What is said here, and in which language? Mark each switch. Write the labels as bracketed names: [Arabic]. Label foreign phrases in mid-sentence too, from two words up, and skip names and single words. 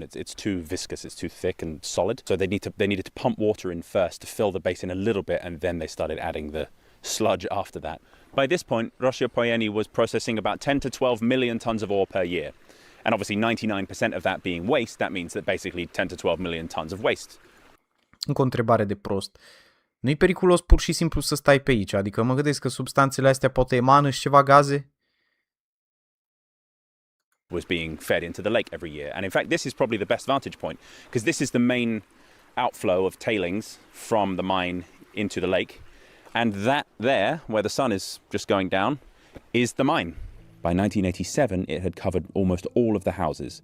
[English] It's too viscous, it's too thick and solid. So they needed to pump water in first to fill the basin a little bit, and then they started adding the sludge after that. By this point, Roșia-Poieni was processing about 10 to 12 million tons of ore per year. And obviously 99% of that being waste, that means that basically 10 to 12 million tons of waste. [Romanian] Încă o întrebare de prost. Nu-i periculos pur și simplu să stai pe aici? Adică mă gândesc că substanțele astea poate emană și ceva gaze? [English] Was being fed into the lake every year. And in fact, this is probably the best vantage point because this is the main outflow of tailings from the mine into the lake. And that there, where the sun is just going down, is the mine. By 1987, it had covered almost all of the houses.